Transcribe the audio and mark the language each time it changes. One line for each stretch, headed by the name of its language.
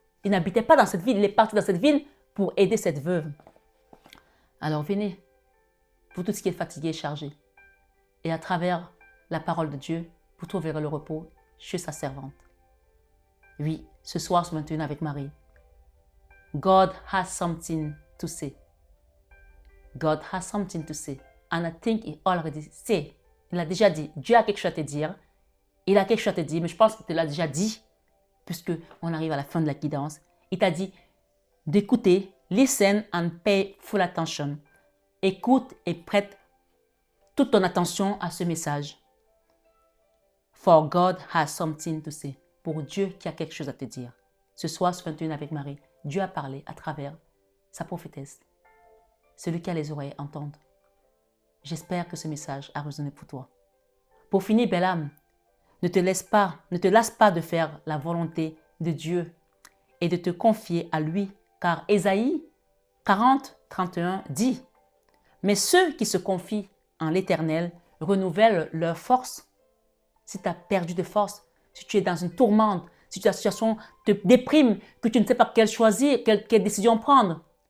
French: Il n'habitait pas dans cette ville, il est parti dans cette ville pour aider cette veuve. Alors venez, vous tous qui êtes fatigués et chargés, et à travers la parole de Dieu, vous trouverez le repos chez sa servante. Oui, ce soir, ce 21 avec Marie.
English: God has something to say. God has something to say. And I think he already said.
French: Il a déjà dit. Dieu a quelque chose à te dire. Il a quelque chose à te dire, mais je pense qu'il te l'a déjà dit, puisque on arrive à la fin de la guidance. Il t'a dit d'écouter,
English: listen and pay full attention.
French: Écoute et prête toute ton attention à ce message.
English: For God has something to say.
French: Pour Dieu qui a quelque chose à te dire. Ce soir, ce 21 avec Marie, Dieu a parlé à travers sa prophétesse. Celui qui a les oreilles entende. J'espère que ce message a résonné pour toi. Pour finir, belle âme, ne te lasse pas de faire la volonté de Dieu et de te confier à lui, car Ésaïe 40, 31 dit « Mais ceux qui se confient en l'Éternel renouvellent leur force. » Si tu as perdu de force, si tu es dans une tourmente, si ta situation te déprime, que tu ne sais pas quelle choisir, quelle décision prendre.